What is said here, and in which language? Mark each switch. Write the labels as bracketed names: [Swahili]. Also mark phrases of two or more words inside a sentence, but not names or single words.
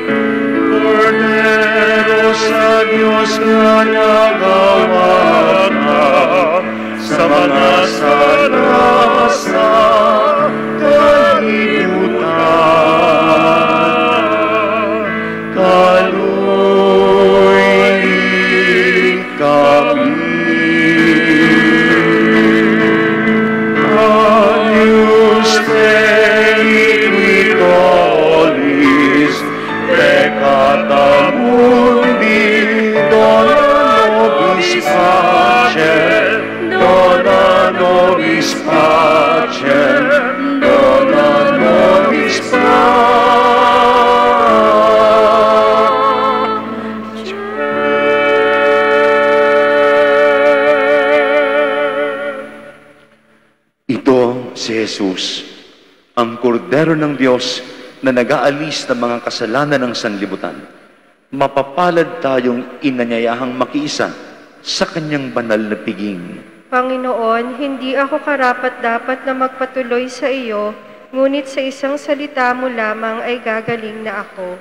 [Cebuano] Cordero sa Diyos na nagawad sa mga sanas na kalibutan, kaluin kami. [Latin] Agnus Dei qui tollis peccata mundi, dona nobis pacem, dona nobis pacem, dona nobis pacem. [Filipino] Ito si Jesus, ang kordero ng Diyos na nag-aalis ng mga kasalanan ng sanlibutan. Mapapalad tayong inanyayahang makiisa sa kanyang banal na piging. Panginoon, hindi ako karapat-dapat na magpatuloy sa iyo, ngunit sa isang salita mo lamang ay gagaling na ako.